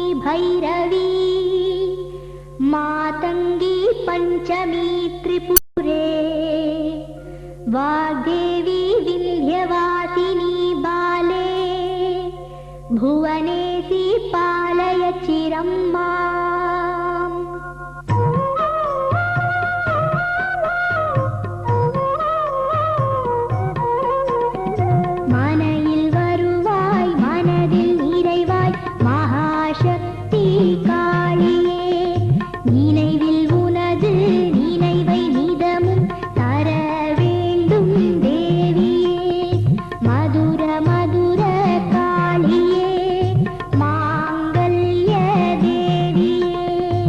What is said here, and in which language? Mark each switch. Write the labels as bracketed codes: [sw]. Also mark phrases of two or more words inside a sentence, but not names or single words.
[sa] भैरवी मातङ्गी पञ्चमी त्रिपुरे वाग्देवी विन्ध्यवासिनी बाले भुवनेशी पालय चिरं माम् மனையில் [ta] வருவாய் மனதில் நிறைவாய் மகாசக்தி காளியே நினைவில் உனது நினைவை நிதமும் தர வேண்டும் தேவியே மதுர மதுர காளியே மாங்கல்ய தேவியே